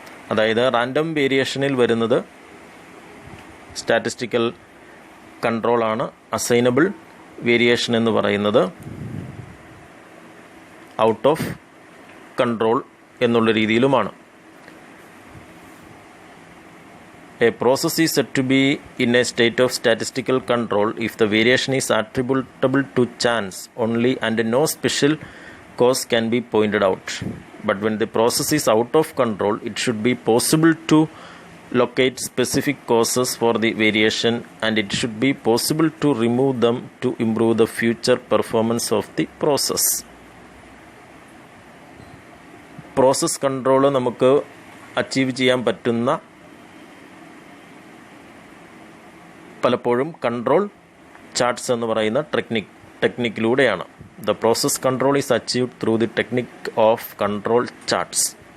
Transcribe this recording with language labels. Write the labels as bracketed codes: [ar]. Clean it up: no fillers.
[ml] അതായത് റാൻഡം വേരിയേഷനിൽ വരുന്നത് statistical കൺട്രോളാണ്, assignable variation എന്ന് പറയുന്നത് ഔട്ട് ഓഫ് കൺട്രോൾ എന്നുള്ള രീതിയിലുമാണ്. [en] A process is said to be in a state of statistical control if the variation is attributable to chance only and no special cause can be pointed out. But when the process is out of control, it should be possible to locate specific causes for the variation and it should be possible to remove them to improve the future performance of the process. [ml] Process control നമുക്ക് achieve ചെയ്യാൻ പറ്റുന്ന പലപ്പോഴും control charts എന്ന് പറയുന്ന ടെക്നിക്കിലൂടെയാണ്. [en] The process control is achieved through the technique of control charts.